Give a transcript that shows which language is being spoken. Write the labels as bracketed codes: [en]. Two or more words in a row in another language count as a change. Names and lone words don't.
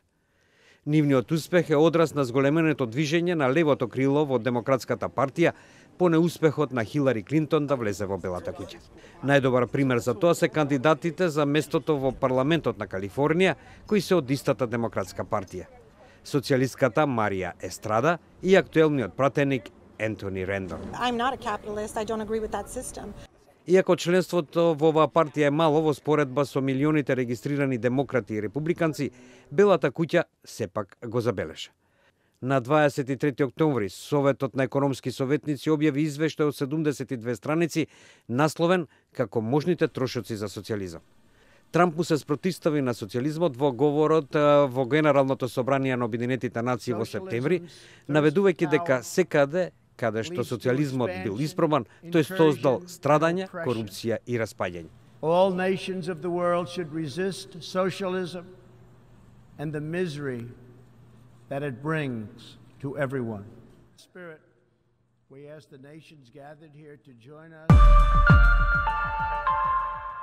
[mk] Нивниот успех е одраз на зголеменото движење на левото крило во демократската партија по неуспехот на Хилари Клинтон да влезе во Белата куќа. Најдобар пример за тоа се кандидатите за местото во парламентот на Калифорнија, кои се од истата демократска партија. Социјалистката Марија Естрада и актуелниот пратеник Ентони Рендон. [en] I'm not a capitalist. I don't agree with that system. [mk] Иако членството во оваа партија е мало во споредба со милионите регистрирани демократи и републиканци, Белата куќа сепак го забележа. На 23 октомври Советот на економски советници објави извештај од 72 страници насловен како можните трошоци за социјализам. Трамп му се спротивстави на социјализмот во говорот во Генералното собрание на Обединетите нации во септември, наведувајќи дека секаде каде што социјализмот бил испробан, тој создал страдања, корупција и распаѓање. [en] All nations of the world should resist socialism and the misery that it brings to everyone. Spirit, we ask the nations gathered here to join us.